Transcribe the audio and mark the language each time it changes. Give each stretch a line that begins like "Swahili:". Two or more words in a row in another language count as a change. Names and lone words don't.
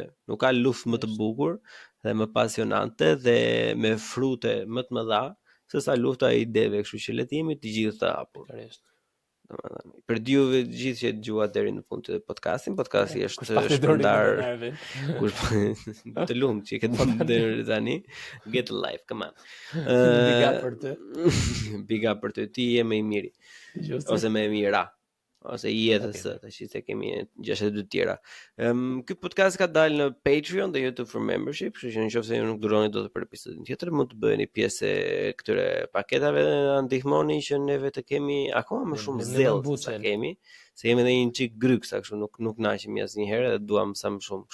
Albanian: Nuk ka luftë më të bukur dhe më pasionante dhe me frute më të mëdha se sa lufta e ideve, kështu që le të jemi të gjithë të hapur. Domethënë, për juve të gjithë që dëgjuat deri në fund të podcastin, podcasti është shpërndar kush të lumë që këtë deri tani,
English: get a life, come on. Big up
Albanian: për të.
English: Big up
Albanian: për të, ti je më i miri. Ose më e mira. Ose jetës, tash se kemi 62 tjera. Ky podcast ka dalë në Patreon dhe YouTube
English: for Membership,
Albanian: kështu që nëse ju nuk duroni dot për episodin tjetër, mund të bëheni pjesë e këtyre paketave dhe na ndihmoni që neve të kemi akoma më shumë zell se kemi, se jemi edhe një çik gryksa, kështu nuk naqemi asnjëherë dhe duam sa më shumë.